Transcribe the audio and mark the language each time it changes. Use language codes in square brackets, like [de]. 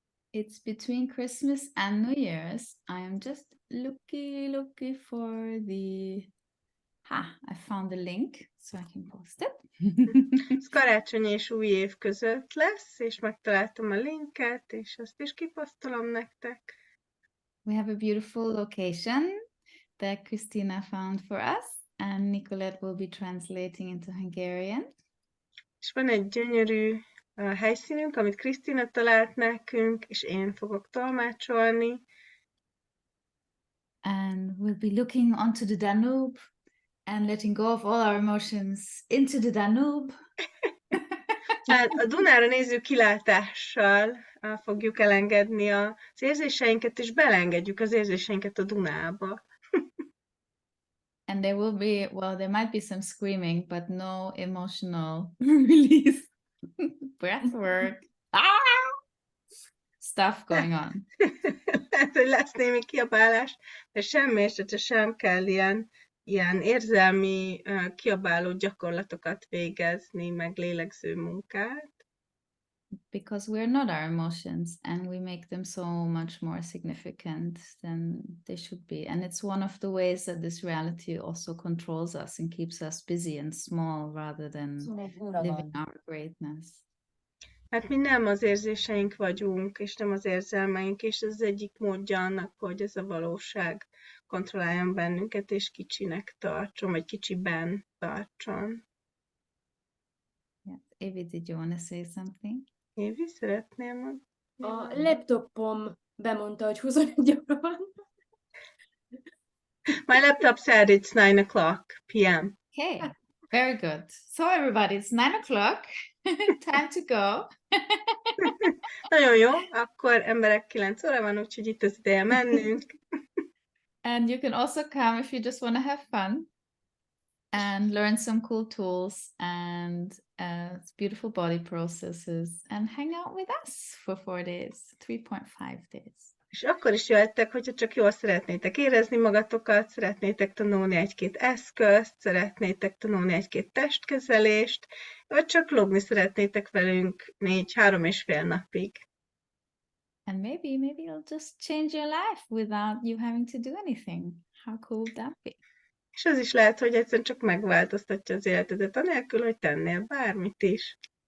[en] It's between Christmas and New Year's. I am just looking for the... I found the link, so I can post it. [hu] Ez karácsony és új év között lesz, és megtaláltam a linket, és azt is kiposztolom nektek. [en] We have a beautiful location that Christina found for us, and Nicolette will be translating into Hungarian. [hu] És van egy gyönyörű helyszínünk, amit Krisztina talált nekünk, és én fogok tolmácsolni. [en] And we'll be looking onto the Danube and letting go of all our emotions into the Danube. [hu] Tehát a Dunára néző kilátással fogjuk elengedni az érzéseinket, és belengedjük az érzéseinket a Dunába. [en] And there will be, well, there might be some screaming, but no emotional release. Breathwork. Stuff going on. [hu] Lehet, hogy lesz némi kiabálás, de semmi esetre sem kell ilyen érzelmi kiabáló gyakorlatokat végezni, meg lélegző munkát. [en] Because we're not our emotions and we make them so much more significant than they should be. And it's one of the ways that this reality also controls us and keeps us busy and small rather than living our greatness. [hu] Hát mi nem az érzéseink vagyunk, és nem az érzelmeink, és ez az egyik módja annak, hogy ez a valóság kontrolláljon bennünket, és kicsinek tartson, vagy kicsiben tartson. [en] Yeah. Evie, did you want to say something? [hu] Évi, szeretnél mondani? A laptopom bemondta, hogy 21 óra van. [en] My laptop said it's 9 o'clock p.m. Okay, very good. So everybody, it's 9 o'clock. Time to go. [hu] Nagyon jó, akkor emberek 9 óra van, úgyhogy itt az ideje mennünk. [en] And you can also come if you just want to have fun and learn some cool tools and beautiful body processes and hang out with us for 4 days, 3.5 days. [hu] És akkor is jöhettek, hogyha csak jól szeretnétek érezni magatokat, szeretnétek tanulni egy-két eszközt, szeretnétek tanulni egy-két testkezelést, vagy csak lógni szeretnétek velünk 3 és fél napig. [en] And maybe it'll just change your life without you having to do anything. How cool would that be? [hu] És az is lehet, hogy egyszerűen csak megváltoztatja az életedet, anélkül, hogy tennél bármit is.